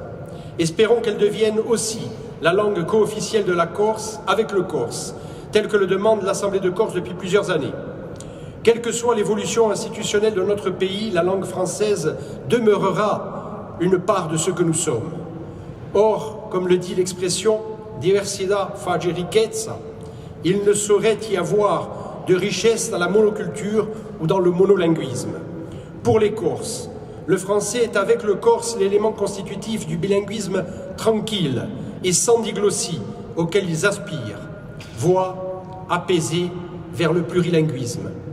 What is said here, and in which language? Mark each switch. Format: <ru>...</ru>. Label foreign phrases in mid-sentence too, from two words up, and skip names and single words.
<fr>Espérons qu'elle devienne aussi la langue co-officielle de la Corse avec le corse, tel que le demande l'Assemblée de Corse depuis plusieurs années. Quelle que soit l'évolution institutionnelle de notre pays, la langue française demeurera une part de ce que nous sommes. Or, comme le dit l'expression «</fr> <co>diversità fa ricchezza</co> <fr>», il ne saurait y avoir de richesse dans la monoculture ou dans le monolinguisme. Pour les Corses, le français est avec le corse l'élément constitutif du bilinguisme tranquille et sans diglossie auquel ils aspirent, voie apaisée vers le plurilinguisme.</fr>